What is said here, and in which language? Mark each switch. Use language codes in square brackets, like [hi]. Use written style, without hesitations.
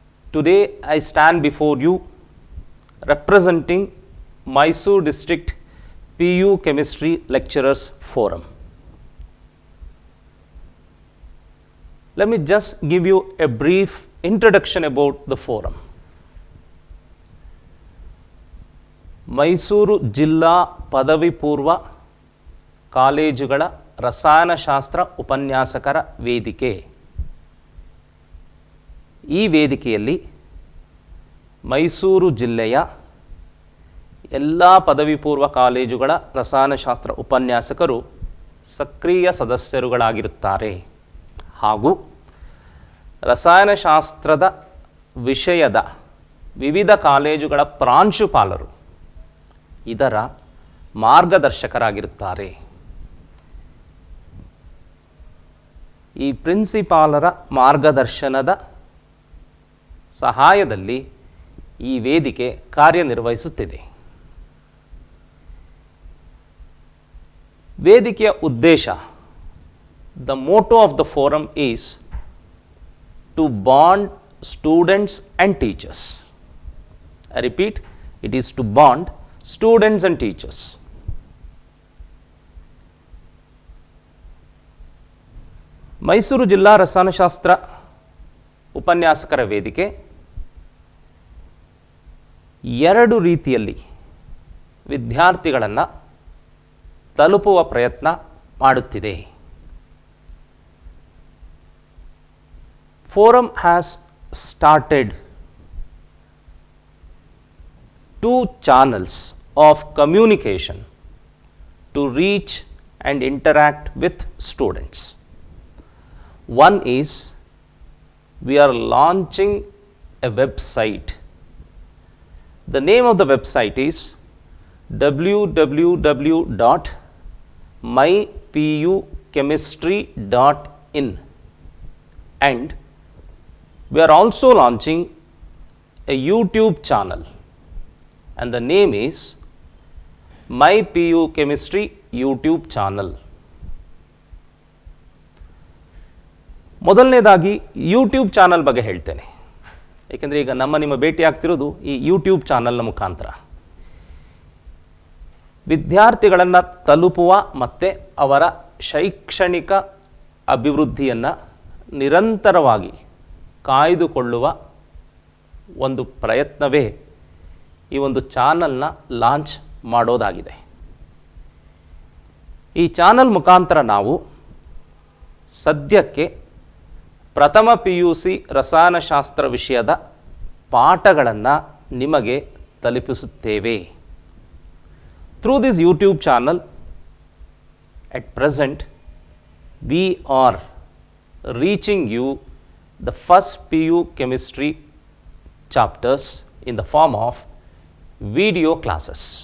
[en] Today I stand before you representing Mysore District PU Chemistry Lecturers Forum. Let me just give you a brief introduction about the forum. [kn] Mysuru ಜಿಲ್ಲಾ ಪದವಿ ಪೂರ್ವ ಕಾಲೇಜುಗಳ ರಸಾಯನಶಾಸ್ತ್ರ ಉಪನ್ಯಾಸಕರ ವೇದಿಕೆ. ಈ ವೇದಿಕೆಯಲ್ಲಿ ಮೈಸೂರು ಜಿಲ್ಲೆಯ ಎಲ್ಲ ಪದವಿ ಪೂರ್ವ ಕಾಲೇಜುಗಳ ರಸಾಯನಶಾಸ್ತ್ರ ಉಪನ್ಯಾಸಕರು ಸಕ್ರಿಯ ಸದಸ್ಯರುಗಳಾಗಿರುತ್ತಾರೆ ಹಾಗೂ ರಸಾಯನಶಾಸ್ತ್ರದ ವಿಷಯದ ವಿವಿಧ ಕಾಲೇಜುಗಳ ಪ್ರಾಂಶುಪಾಲರು ಇದರ ಮಾರ್ಗದರ್ಶಕರಾಗಿರುತ್ತಾರೆ. ಈ ಪ್ರಿನ್ಸಿಪಾಲರ ಮಾರ್ಗದರ್ಶನದ ಸಹಾಯದಲ್ಲಿ ಈ ವೇದಿಕೆ ಕಾರ್ಯನಿರ್ವಹಿಸುತ್ತಿದೆ. ವೇದಿಕೆಯ ಉದ್ದೇಶ, [en] the motto of the forum is to bond students and teachers. I repeat, it is to bond students and teachers. [kn] Mysuru ಜಿಲ್ಲಾ ರಸಾಯನಶಾಸ್ತ್ರ ಉಪನ್ಯಾಸಕರ ವೇದಿಕೆ ಎರಡು ರೀತಿಯಲ್ಲಿ ವಿದ್ಯಾರ್ಥಿಗಳನ್ನು ತಲುಪುವ ಪ್ರಯತ್ನ ಮಾಡುತ್ತಿದೆ. [en] Forum has started 2 channels of communication to reach and interact with students. One is we are launching a website. The name of the website is www.mypuchemistry.in, and we are also launching a YouTube channel, and the name is My PU Chemistry YouTube channel. [kn] ಮೊದಲನೇದಾಗಿ YouTube channel ಬಗ್ಗೆ ಹೇಳ್ತೇನೆ, ಏಕೆಂದರೆ ಈಗ ನಿಮ್ಮ ಭೇಟಿ ಆಗ್ತಿರೋದು ಈ YouTube ಚಾನಲ್ನ ಮುಖಾಂತರ. ವಿದ್ಯಾರ್ಥಿಗಳನ್ನು ತಲುಪುವ ಮತ್ತು ಅವರ ಶೈಕ್ಷಣಿಕ ಅಭಿವೃದ್ಧಿಯನ್ನು ನಿರಂತರವಾಗಿ ಕಾಯ್ದುಕೊಳ್ಳುವ ಒಂದು ಪ್ರಯತ್ನವೇ ಈ ಒಂದು ಚಾನಲ್ನ ಲಾಂಚ್ ಮಾಡೋದಾಗಿದೆ. ಈ ಚಾನಲ್ ಮುಖಾಂತರ ನಾವು ಸದ್ಯಕ್ಕೆ ಪ್ರಥಮ PUC ರಸಾಯನಶಾಸ್ತ್ರ ವಿಷಯದ ಪಾಠಗಳನ್ನು ನಿಮಗೆ ತಲುಪಿಸುತ್ತೇವೆ. [en] Through this YouTube channel, at present, we are reaching you the first PU chemistry chapters in the form of video classes.